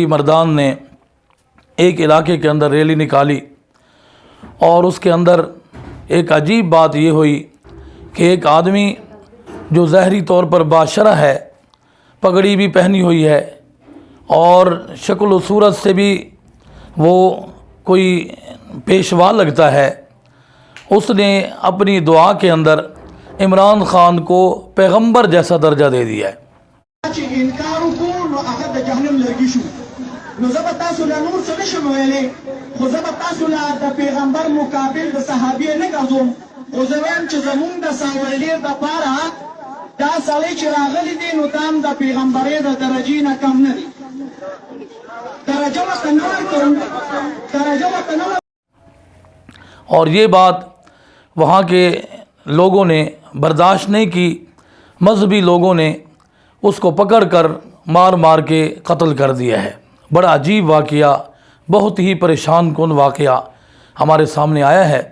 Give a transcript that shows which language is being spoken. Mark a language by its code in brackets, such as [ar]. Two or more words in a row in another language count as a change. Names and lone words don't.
[ur] مردان نے ایک علاقے کے اندر ریلی نکالی، اور اس کے اندر ایک عجیب بات یہ ہوئی کہ ایک آدمی جو ظاہری طور پر باشرہ ہے، پگڑی بھی پہنی ہوئی ہے اور شکل و صورت سے بھی وہ کوئی پیشوا لگتا ہے، اس نے اپنی دعا کے اندر عمران خان کو پیغمبر جیسا درجہ دے دیا ہے۔ [ps] نو زه به تاسو له نور څه نشم ویلی، خو زه به تاسو له د پیغمبر مقابل د صحابي نه ګرځوم، خو زه وایم چې زمونږ د ساولې دپاره دا سړی چې راغلی دی نو دا هم د پیغمبرۍ د درجې نه کم نه دی، درجه ورته نه ورکوم، درجه ورته نه ورکوم۔ [ur] اور یہ بات وہاں کے لوگوں نے برداشت نہیں کی، مذہبی لوگوں نے اس کو پکڑ کر مار مار کے قتل کر دیا ہے۔ بڑا عجیب واقعہ، بہت ہی پریشان کن واقعہ ہمارے سامنے آیا ہے۔